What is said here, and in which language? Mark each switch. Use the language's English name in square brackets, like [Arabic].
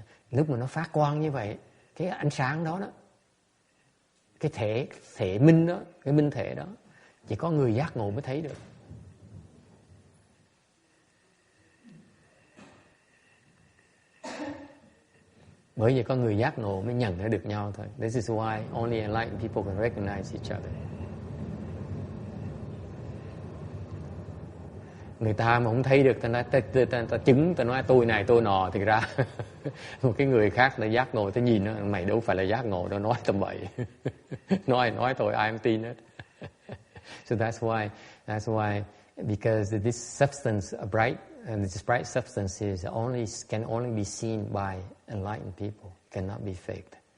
[Vietnamese] Lúc mà nó phát quang như vậy, cái ánh sáng đó, cái thể minh đó, cái minh thể đó, chỉ có người giác ngộ mới thấy được. Bởi vì có người giác ngộ mới nhận ra được nhau thôi. [English] This is why only enlightened people can recognize each other. [Vietnamese] Người ta mà không thấy được, ta chứng, ta nói tôi này tôi nọ, thì ra một cái người khác là giác ngộ, ta nhìn nó, mày đâu phải là giác ngộ đâu, nói tầm bậy. nói thôi, ai không tin hết. [English] So that's why, because this substance, this bright substance can only be seen by enlightened people, cannot be faked.